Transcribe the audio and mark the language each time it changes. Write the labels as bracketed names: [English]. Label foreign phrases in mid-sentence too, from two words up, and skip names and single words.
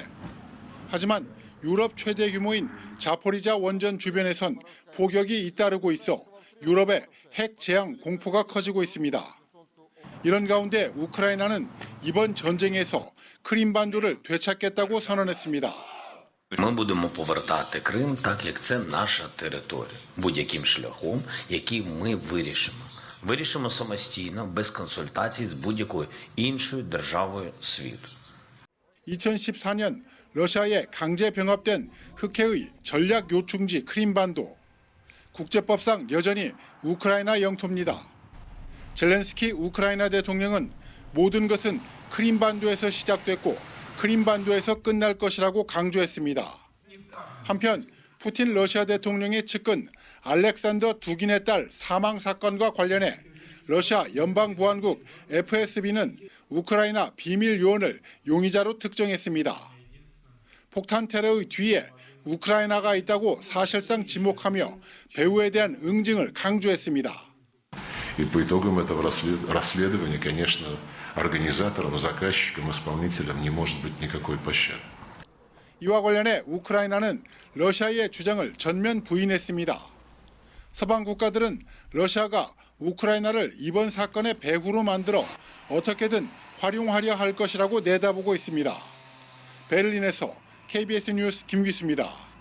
[Korean] 하지만 유럽 최대 규모인 자포리자 원전 주변에선 포격이 잇따르고 있어 유럽의 핵 재앙 공포가 커지고 있습니다. 이런 가운데 우크라이나는 이번 전쟁에서 크림반도를 되찾겠다고 선언했습니다. [Ukrainian] Ми будемо повертати Крим так, як це наша територія, будь-яким шляхом, який ми вирішимо. Вирішимо самостійно, без консультацій з будь-якою іншою державою світу. [Korean] 2014년 러시아에 강제 병합된 흑해의 전략 요충지 크림반도. 국제법상 여전히 우크라이나 영토입니다. 젤렌스키 우크라이나 대통령은 모든 것은 크림반도에서 시작됐고 크림반도에서 끝날 것이라고 강조했습니다. 한편 푸틴 러시아 대통령의 측근 알렉산더 두긴의 딸 사망 사건과 관련해 러시아 연방보안국 FSB는 우크라이나 비밀 요원을 용의자로 특정했습니다. 폭탄 테러의 뒤에 우크라이나가 있다고 사실상 지목하며 배후에 대한 응징을 강조했습니다. [Russian] И по итогам этого расследования, конечно, организаторам, заказчикам, исполнителям не может быть никакой пощады. [Korean] 이와 관련해 우크라이나는 러시아의 주장을 전면 부인했습니다. 서방 국가들은 러시아가 우크라이나를 이번 사건의 배후로 만들어 어떻게든 활용하려 할 것이라고 내다보고 있습니다. 베를린에서 KBS 뉴스 김규수입니다.